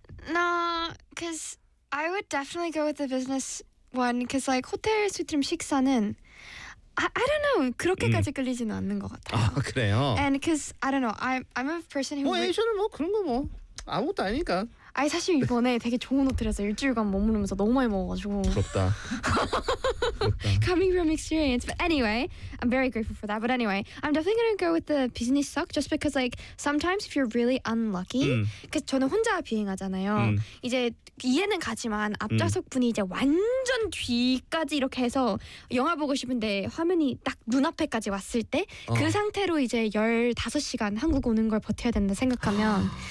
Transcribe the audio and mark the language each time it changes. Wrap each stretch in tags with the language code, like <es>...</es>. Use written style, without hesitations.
<en>No, because I would definitely go with the business one. Because like hotel suite room</en> <ko>식사는</ko> <en>I don't know</en> <ko>그렇게까지 끌리지는 않는 것 같아요. 아 그래요?</ko> <en>And because I don't know, I'm a person who</en> <ko>뭐 에이전은 뭐 그런 거 뭐 아무것도 아니니까. 아니 사실 이번에 되게 좋은 호텔에서 일주일간 머무르면서 너무 많이 먹어가지고 부럽다.</ko> <en>Coming from experience, but anyway, I'm very grateful for that. But anyway, I'm definitely gonna go with the business suck just because like sometimes if you're really unlucky, because</en> <ko>저는 혼자 비행하잖아요. 이제 이해는 가지만 앞좌석 분이 이제 완전 뒤까지 이렇게 해서 영화 보고 싶은데 화면이 딱 눈앞에까지 왔을 때 그 상태로 이제 15시간 한국 오는 걸 버텨야 된다 생각하면.</ko>